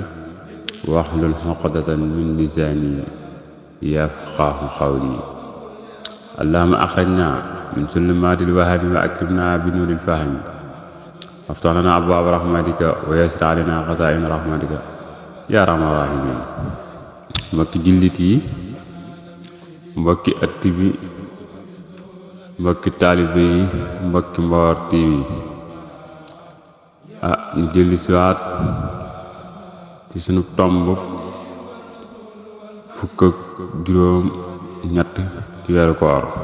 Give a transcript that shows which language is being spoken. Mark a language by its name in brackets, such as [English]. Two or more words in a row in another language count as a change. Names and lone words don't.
[Arabic] واحلل عقدة من لساني يفقهوا قولي اللهم أخرجنا من ظلمات الوهم وأكرمنا بنور الفهم وافتح لنا أبواب رحمتك ويسر علينا خزائن رحمتك يا أرحم الراحمين [Wolof] mbokki jullit yi mbokki ëtt bi mbokki taalibe yi mbokki Mbaor TV ñu dellu siwaat ci sunu tomb fukk ak juróom ñett ci weeru koor